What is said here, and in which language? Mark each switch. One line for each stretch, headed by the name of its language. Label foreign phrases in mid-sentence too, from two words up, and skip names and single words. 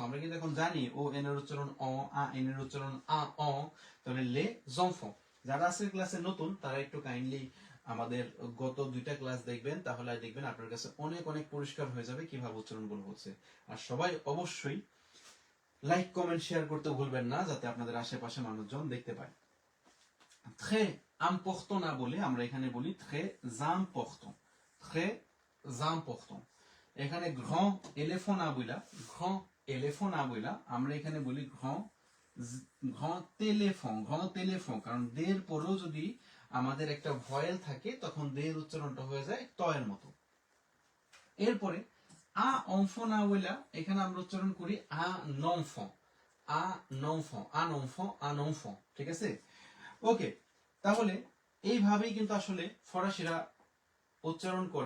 Bangla: আমরা কিন্তু এখন জানি ও এন এর উচ্চারণ অ, আ এন এর উচ্চারণ আ অ, তাহলে
French: les enfants.
Bangla: যারা আজকের ক্লাসে নতুন তারা একটু কাইন্ডলি আমাদের গত 2টা ক্লাস দেখবেন, তাহলে দেখবেন আপনার কাছে অনেক অনেক পরিষ্কার হয়ে যাবে কিভাবে উচ্চারণগুলো হচ্ছে। আর সবাই অবশ্যই লাইক কমেন্ট শেয়ার করতে ভুলবেন না, যাতে আপনাদের আশেপাশে মানুষজন দেখতে পায়।
French: très important
Bangla: না বলে আমরা এখানে বলি
French: très important, très important।
Bangla: এখানে
French: grand éléphant
Bangla: না বইলা,
French: grand éléphant
Bangla: না বইলা আমরা এখানে বলি
French: grand téléphone, grand téléphone,
Bangla: কারণ দের পরেও যদি আমাদের একটা ভয়েল থাকে তখন দের উচ্চারণটা হয়ে যায় ত এর মতো।
French: এরপরে un enfant
Bangla: না বইলা এখানে আমরা উচ্চারণ করি
French: un enfant, un enfant, un enfant, un enfant,
Bangla: ঠিক আছে। ওকে, তাহলে এইভাবেই কিন্তু আসলে ফরাসিরা উচ্চারণ করে।